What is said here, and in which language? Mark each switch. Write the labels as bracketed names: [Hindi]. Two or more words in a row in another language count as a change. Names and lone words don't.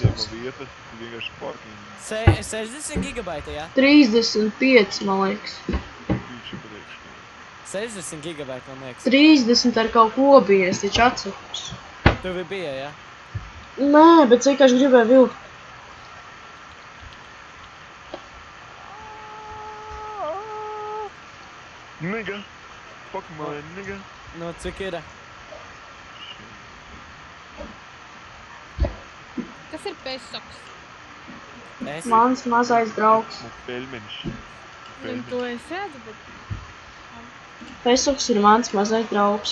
[Latvian] Aizņēma vietas, tu vienkārši parking. 60 gigabaita, jā? 35, man liekas. Pīči priekšā. 60 gigabaita, man liekas. 30 ar kaut ko bija, es taču atceros. Tev bija, jā? Nē, bet es vienkārši gribēju vilkt. Nigga. [English] Fuck my nigga. [Latvian] Nu, cik ir? Kas ir pēsoks? Es. Mans mazais draugs. Nu, pelmeņš. Un to es redzu, bet... Pesoks ir mans mazais draugs.